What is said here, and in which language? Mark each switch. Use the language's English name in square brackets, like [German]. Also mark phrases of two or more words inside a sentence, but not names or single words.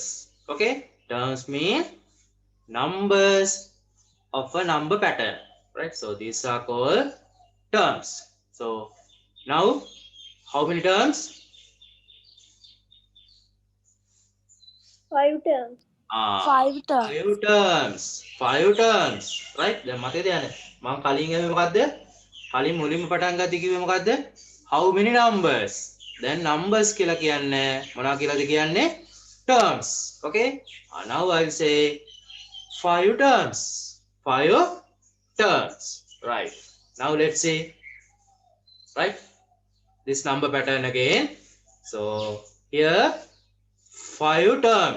[English] Okay, terms mean numbers of a number pattern, right? So these are called terms. So now how many terms? 5 terms. 5 terms. 5 terms, right? [Sinhala] දැන් මතකද යන්නේ මම කලින් එමේ මොකද්ද? කලින් මුලින්ම පටන් ගත්තේ කිව්වේ මොකද්ද? [English] How many numbers? [Sinhala] දැන් numbers කියලා කියන්නේ මොනවා කියලාද කියන්නේ? [English] terms. Okay, now I'll say 5 terms. 5 terms, right? Now let's see, right? This number pattern again. So here 5 terms.